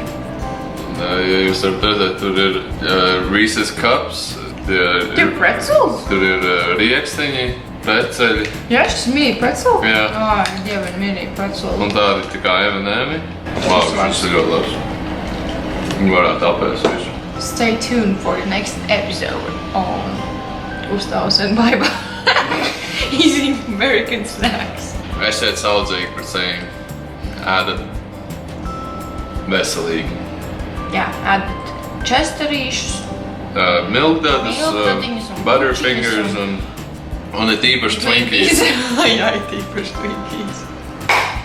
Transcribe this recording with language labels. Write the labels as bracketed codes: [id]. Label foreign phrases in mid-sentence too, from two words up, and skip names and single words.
[lv] Ja jūs varat redzēt, tur ir Reese's cups, Tie ir pretzels? tur ir rieksteņi, preceļi Jā, šis [en] mini pretzel? [lv] Jā. Es dievinu [en] mini pretzel. [lv] un tādi tā kā M&M. Šis ir ļoti labs. Viņi varētu apēst visu. [en] Stay tuned for the next episode on Gustavs and Baiba eating American snacks. [lv] Esiet saudzīgi par sevi. Ēdat veselīgi. Jā, ēdat česterīšus. Milkdadus, Milkdadiņas un butterfingers un it īpaši Twinkies. Jā, it īpaši Twinkies.